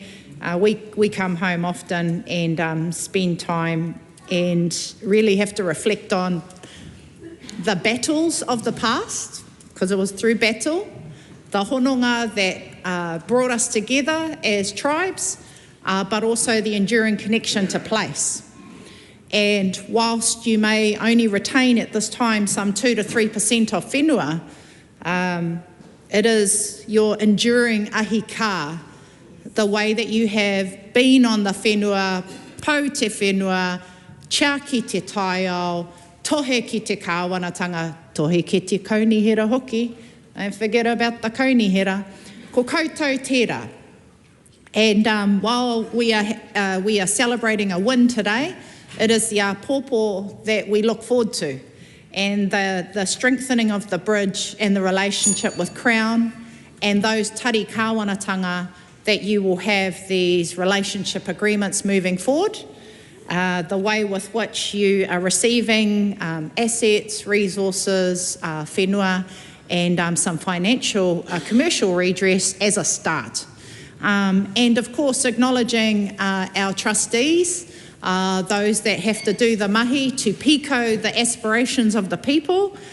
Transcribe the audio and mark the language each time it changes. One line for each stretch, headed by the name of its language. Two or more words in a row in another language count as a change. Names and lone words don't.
English: We come home often and spend time and really have to reflect on the battles of the past, because it was through battle, the hononga that brought us together as tribes, but also the enduring connection to place. And whilst you may only retain at this time some 2 to 3% of whenua, it is your enduring
Māori: ahi kā,
English: the way that you have been on the whenua,
Māori: pau te whenua, chia ki te taiao, tohe ki te kāwanatanga, tohe ki te kaunihera hoki.
English: Don't forget about the kaunihera.
Māori: Ko koutou tērā.
English: And while we are celebrating a win today, it is the apōpō that we look forward to, and the strengthening of the bridge and the relationship with Crown and those
Māori: tari kāwanatanga
English: that you will have these relationship agreements moving forward, the way with which you are receiving assets, resources, whenua, and some financial commercial redress as a start. And of course acknowledging our trustees, those that have to do the mahi to pico the aspirations of the people.